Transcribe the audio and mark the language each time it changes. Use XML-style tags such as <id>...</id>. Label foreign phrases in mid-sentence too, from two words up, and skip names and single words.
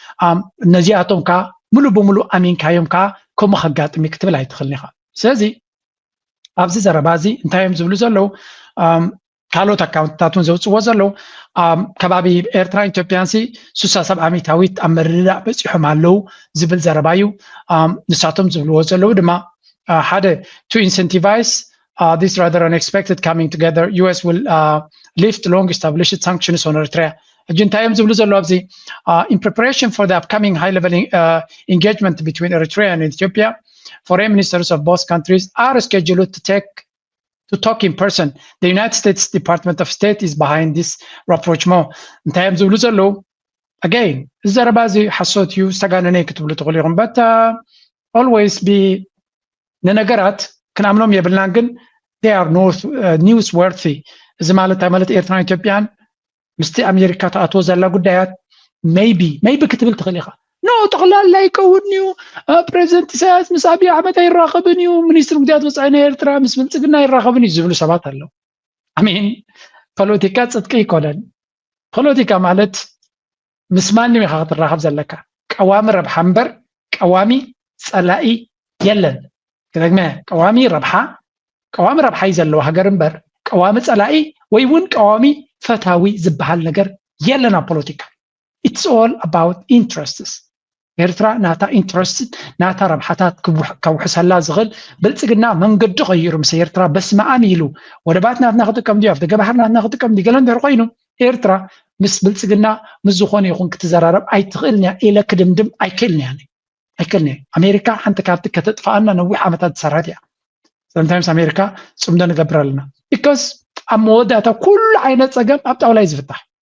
<ti>ነዚኣቶም ከዓ ሙሉእ ብሙሉእ ኣሚንካዮም ከዓ ከምኡ ከጋጥሚ ክትብል ኣይትኽእልኒ ኢኻ ስለዚ ኣብዚ ዘረባ እዚ እንታይ እዮም ዝብሉ ዘለው ካልኦት ኣካውንትታት እውን ዘውፅዎ ዘለው ከባቢ ኤርትራ ኢትዮጵያንሲ 67 ዓመታዊት ኣብ መርዳእ በፂሖም ኣለው ዝብል ዘረባ እዩ ንሳቶም ዝብልዎ ዘለው ድማ ሓደ</ti> <en>to incentivize this rather unexpected coming together US will lift long established sanctions on Eritrea</en> <ti>እንታይ እዮም ዝብሉ ዘለው ኣብዚ</ti> <en>in preparation for the upcoming high level engagement between Eritrea and Ethiopia foreign ministers of both countries are scheduled to talk in person. The United States Department of State is behind this rapprochement.</en> <ti>እንታይ እዮም ዝብሉ ዘለው again ዘረባ እዚ ሓሶት እዩ ዝተጋነነ ክትብሉ ትኽእሉ ኢኹም</ti> <en>but always be</en> <ti>ንነገራት ክንኣምኖም የብልናን ግን</ti> <en>they are newsworthy</en> <ti>እዚ ማለት ኤርትራ ኢትዮጵያን ምስቲ ኣሜሪካ ተኣትዎ ዘላ ጉዳያት maybe ክትብል ትኽእል ኢኻ ኖ ጠቕላላ ይከውን እዩ ፕሬዚደንት ኢሳያስ ምስ ኣብይ ኣሕመድ ኣይራኸብን እዩ ሚኒስትር ጉዳያት ወፃኢ ኤርትራ ምስ ብልፅግና ይራኸብን እዩ ዝብሉ ሰባት ኣለው ኣሚን ፖለቲካ ፅድቂ ይኮነን ፖለቲካ ማለት ምስ ማንም ኢኻ ክትራኸብ ዘለካ ቀዋሚ ረብሓ እምበር ቀዋሚ ፀላኢ የለን ከደግመ ቀዋሚ ረብሓ እዩ ዘለዎ ሃገር እምበር ቀዋሚ ፀላኢ ወይ እውን ቀዋሚ ፈታዊ ዝበሃል ነገር የለን ኣብ ፖለቲካ</ti> <en>it's all about interests</en> <ti>ኤርትራ ናታ ኢንትረስትድ ናታ ረብሓታት ከውሕሰላ ዝኽእል ብልፅግና መንገዲ ቀይሩ ምስ ኤርትራ በስመኣም ኢሉ ወደባት ናትና ክጥቀም ድዩ ኣብቲ ገባሕር ናትና ክጥቀም ድዩ ገለ እንድሕር ኮይኑ ኤርትራ ምስ ብልፅግና ምስ ዝኾነ ይኹን ክትዘራረብ ኣይትኽእልን እያ ኢለ ክድምድም ኣይክእልን እያ ኣሜሪካ ሓንቲ ካብቲ ከተጥፋኣና ነዊሕ ዓመታት ዝሰርሐት እያ sometimes ኣሜሪካ ፅምዶ ንገብር ኣለና because ኣብ መወዳእታ ኩሉ ዓይነት ፀገም ኣብ ጣውላ እዩ ዝፍታሕ</ti>